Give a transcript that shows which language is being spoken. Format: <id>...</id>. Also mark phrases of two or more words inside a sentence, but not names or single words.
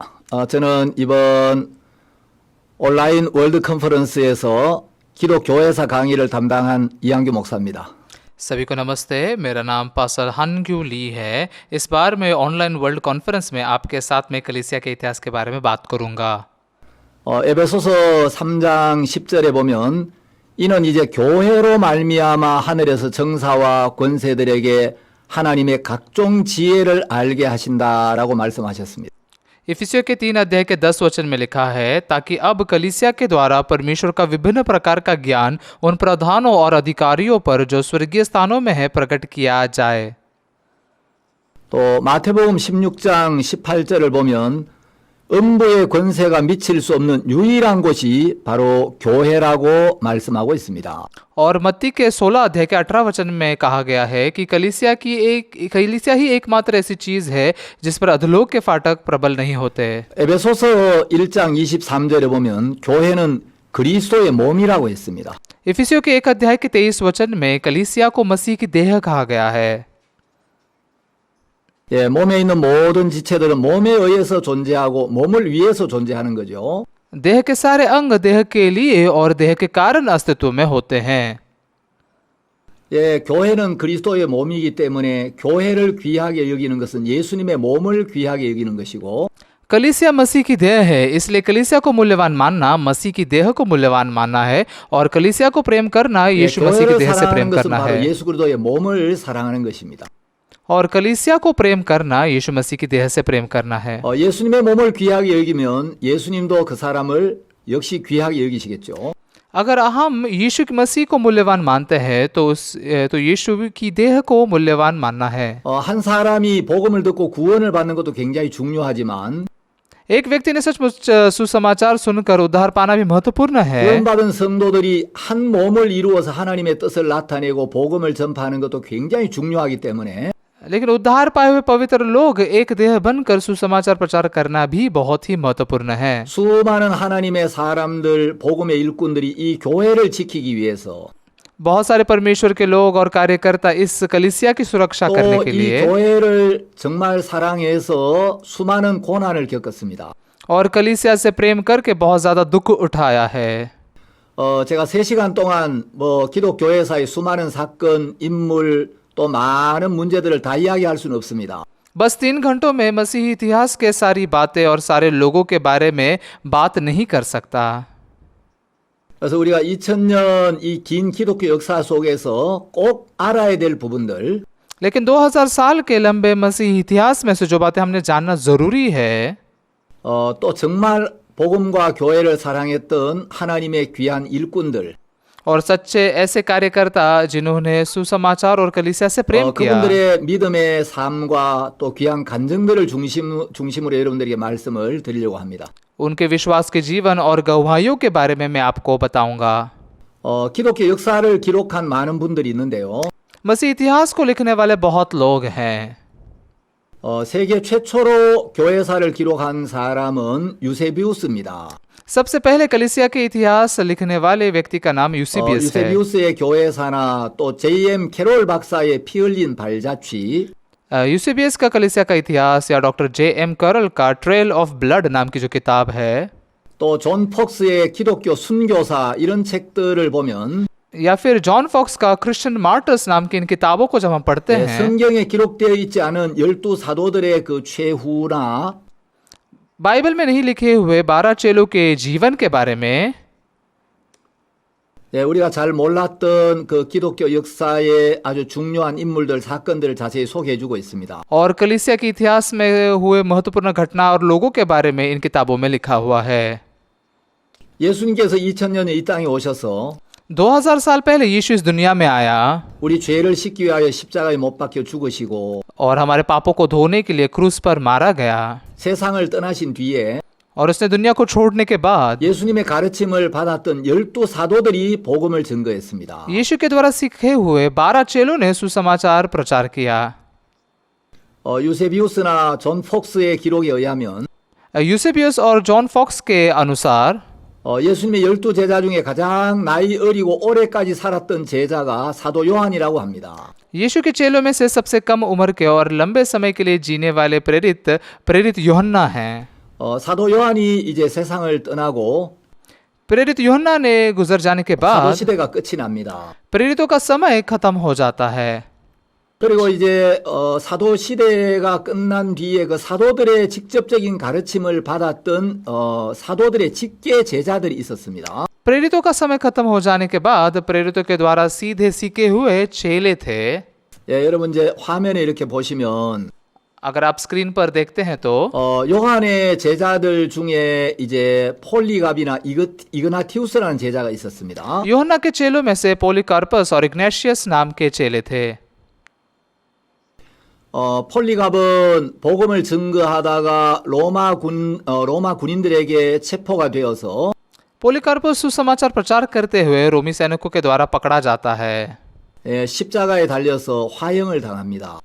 <ko>저는 이번 온라인 월드 컨퍼런스에서 기독교회사 강의를 담당한 이한규 목사입니다.</ko> <hi>सभी को नमस्ते। मेरा नाम पास्टर हनग्यू ली है। इस बार मैं ऑनलाइन वर्ल्ड कॉन्फ्रेंस में आपके साथ में कलीसिया के इतिहास के बारे में बात करूंगा।</hi> <ko>에베소서 3장 10절에 보면 이는 이제 교회로 말미암아 하늘에서 정사와 권세들에게 하나님의 각종 지혜를 알게 하신다라고 말씀하셨습니다.</ko> <hi>इफिसियों के 3 अध्याय के 10 वचन में लिखा है, ताकि अब कलीसिया के द्वारा परमेश्वर का विभिन्न प्रकार का ज्ञान उन प्रधानों और अधिकारियों पर जो स्वर्गीय स्थानों में है प्रकट किया जाए।</hi> <ko>또 마태복음 16장 18절을 보면 음부의 권세가 미칠 수 없는 유일한 곳이 바로 교회라고 말씀하고 있습니다.</ko> <hi>और मत्ती के 16 अध्याय के 18 वचन में कहा गया है कि कलीसिया ही एकमात्र ऐसी चीज है जिस पर अधोलोक के फाटक प्रबल नहीं होते।</hi> <ko>에베소서 1장 23절에 보면 교회는 그리스도의 몸이라고 했습니다.</ko> <hi>इफिसियों के 1 अध्याय के 23 वचन में कलीसिया को मसीह की देह कहा गया है।</hi> <ko>예, 몸에 있는 모든 지체들은 몸에 의해서 존재하고 몸을 위해서 존재하는 거죠.</ko> <hi>देह के सारे अंग देह के लिए और देह के कारण अस्तित्व में होते हैं।</hi> <ko>예, 교회는 그리스도의 몸이기 때문에 교회를 귀하게 여기는 것은 예수님의 몸을 귀하게 여기는 것이고</ko> <hi>कलीसिया मसीह की देह है, इसलिए कलीसिया को मूल्यवान मानना मसीह की देह को मूल्यवान मानना है, और कलीसिया को प्रेम करना</hi> <ko>예,</ko> <hi>यीशु मसीह की</hi> <ko>교회를</ko> <hi>देह से</hi> <ko>사랑하는</ko> <hi>प्रेम</hi> <ko>것은</ko> <hi>करना</hi> <ko>바로</ko> <hi>है।</hi> <ko>예수 그리스도의 몸을 사랑하는 것입니다.</ko> <hi>और कलीसिया को प्रेम करना यीशु मसीह की देह से प्रेम करना है।</hi> <ko>예수님의 몸을 귀하게 여기면 예수님도 그 사람을 역시 귀하게 여기시겠죠.</ko> <hi>अगर हम यीशु की मसीह को मूल्यवान मानते हैं तो यीशु की देह को मूल्यवान मानना है।</hi> <ko>한 사람이 복음을 듣고 구원을 받는 것도 굉장히 중요하지만</ko> <hi>एक व्यक्ति ने सचमुच सुसमाचार सुनकर उद्धार पाना भी महत्वपूर्ण है।</hi> <ko>구원받은 성도들이 한 몸을 이루어서 하나님의 뜻을 나타내고 복음을 전파하는 것도 굉장히 중요하기 때문에</ko> <hi>लेकिन उद्धार पाए हुए पवित्र लोग एक देह बनकर सुसमाचार प्रचार करना भी बहुत ही महत्वपूर्ण है।</hi> <ko>수많은 하나님의 사람들, 복음의 일꾼들이 이 교회를 지키기 위해서</ko> <hi>बहुत सारे परमेश्वर के लोग और कार्यकर्ता इस कलीसिया की सुरक्षा करने</hi> <ko>또</ko> <hi>के</hi> <ko>이</ko> <hi>लिए</hi> <ko>교회를 정말 사랑해서 수많은 고난을 겪었습니다.</ko> <hi>और कलीसिया से प्रेम करके बहुत ज्यादा दुख उठाया है।</hi> <ko>제가 3시간 동안 기독교회사의 수많은 사건, 인물 또 많은 문제들을 다 이야기할 수는 없습니다.</ko> <hi>बस 3 घंटों में मसीही इतिहास के सारी बातें और सारे लोगों के बारे में बात नहीं कर सकता।</hi> <ko>그래서 우리가 2000년 이 긴 기독교 역사 속에서 꼭 알아야 될 부분들</ko> <hi>लेकिन 2000 साल के लंबे मसीही इतिहास में से जो बातें हमने जानना जरूरी है,</hi> <ko>또 정말 복음과 교회를 사랑했던 하나님의 귀한 일꾼들</ko> <hi>और सच्चे ऐसे कार्यकर्ता जिन्होंने सुसमाचार और कलीसिया से प्रेम किया,</hi> <ko>그분들의 믿음의 삶과 또 귀한 간증들을 중심으로 여러분들에게 말씀을 드리려고 합니다.</ko> <hi>उनके विश्वास के जीवन और गवाहियों के बारे में मैं आपको बताऊंगा।</hi> <ko>기독교 역사를 기록한 많은 분들이 있는데요.</ko> <hi>मसीह इतिहास को लिखने वाले बहुत लोग हैं।</hi> <ko>세계 최초로 교회사를 기록한 사람은 유세비우스입니다.</ko> <hi>सबसे पहले कलीसिया के इतिहास लिखने वाले व्यक्ति का नाम यूसेबियस है।</hi> <ko>유세비우스의 교회사나 또 J.M. 캐롤 박사의 피 흘린 발자취</ko> <hi>यूसेबियस का कलीसिया का इतिहास या डॉक्टर J.M. करल का ट्रेल ऑफ ब्लड नाम की जो किताब है,</hi> <ko>또 존 폭스의 기독교 순교사 이런 책들을 보면</ko> <hi>या फिर जॉन फॉक्स का क्रिश्चियन मार्टर्स नाम की इन किताबों को जब हम पढ़ते हैं,</hi> <ko>성경에 기록되어 있지 않은 12 사도들의 그 최후나</ko> <hi>बाइबल में नहीं लिखे हुए 12 चेलों के जीवन के बारे में</hi> <ko>예, 우리가 잘 몰랐던 그 기독교 역사의 아주 중요한 인물들, 사건들을 자세히 소개해주고 있습니다.</ko> <hi>और कलीसिया के इतिहास में हुए महत्वपूर्ण घटना और लोगों के बारे में इन किताबों में लिखा हुआ है।</hi> <ko>예수님께서 2000년에 이 땅에 오셔서</ko> <hi>2000 साल पहले यीशु इस दुनिया में आया</hi> <ko>우리 죄를 씻기 위하여 십자가에 못 박혀 죽으시고</ko> <hi>और हमारे पापों को धोने के लिए क्रूस पर मारा गया</hi> <ko>세상을 떠나신 뒤에</ko> <hi>और उसने दुनिया को छोड़ने के बाद</hi> <ko>예수님의 가르침을 받았던 12 사도들이 복음을 증거했습니다.</ko> <hi>यीशु के द्वारा सीखे हुए 12 चेलों ने सुसमाचार प्रचार किया।</hi> <ko>유세비우스나 존 폭스의 기록에 의하면</ko> <hi>यूसेबियस और जॉन फॉक्स के अनुसार</hi> <ko>예수님의 12 제자 중에 가장 나이 어리고 오래까지 살았던 제자가 사도 요한이라고 합니다.</ko> <hi>यीशु के चेलों में से सबसे कम उम्र के और लंबे समय के लिए जीने वाले प्रेरित यूहन्ना हैं।</hi> <ko>사도 요한이 이제 세상을 떠나고</ko> <hi>प्रेरित यूहन्ना ने गुजर जाने के</hi> <ko>사도</ko> <hi>बाद</hi> <ko>시대가 끝이 납니다.</ko> <hi>प्रेरितों का समय खत्म हो जाता है।</hi> <ko>그리고 이제 사도 시대가 끝난 뒤에 그 사도들의 직접적인 가르침을 받았던 사도들의 직계 제자들이 있었습니다.</ko> <hi>प्रेरितों का समय खत्म हो जाने के बाद प्रेरितों के द्वारा सीधे सीखे हुए चेले थे।</hi> <ko>예, 여러분 이제 화면에 이렇게 보시면</ko> <hi>अगर आप स्क्रीन पर देखते हैं तो</hi> <ko>요한의 제자들 중에 이제 폴리갑이나 이그나티우스라는 제자가 있었습니다.</ko> <hi>यूहन्ना के चेलों में से पोलिकार्पस और इग्नेशियस नाम के चेले थे।</hi> <ko>폴리갑은 복음을 증거하다가 로마 군인들에게 체포가 되어서</ko> <hi>पोलिकार्पस सुसमाचार प्रचार करते हुए रोमी सैनिकों के द्वारा पकड़ा जाता है</hi> <ko>예, 십자가에 달려서 화형을 당합니다.</ko>